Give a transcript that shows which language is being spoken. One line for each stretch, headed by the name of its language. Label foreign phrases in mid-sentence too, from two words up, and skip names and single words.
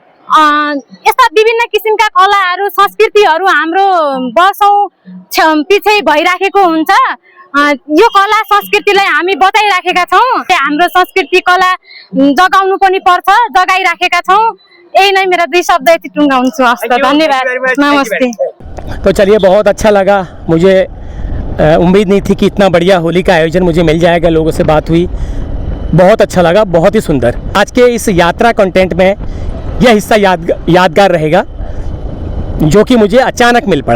Nepali: यस्ता विभिन्न किसिमका कलाहरू संस्कृतिहरू हाम्रो वर्षौं पछि भइराखेको हुन्छ। यो कला संस्कृतिलाई हामी बचाइराखेका छौँ। हाम्रो संस्कृति कला जगाउनु पनि पर्छ, जगाइराखेका छौँ। यही नै मेरा 2 शब्द यति टुङ्गाउँछु। हस्त, धन्यवाद, नमस्ते।
Hindi: तो चलिए, बहुत अच्छा लगा। मुझे उम्मीद नहीं थी कि इतना बढ़िया होली का आयोजन मुझे मिल जाएगा। लोगों से बात हुई, बहुत अच्छा लगा, बहुत ही सुंदर। आज के इस यात्रा कंटेंट में यह हिस्सा यादगार रहेगा जो कि मुझे अचानक मिल पड़ा।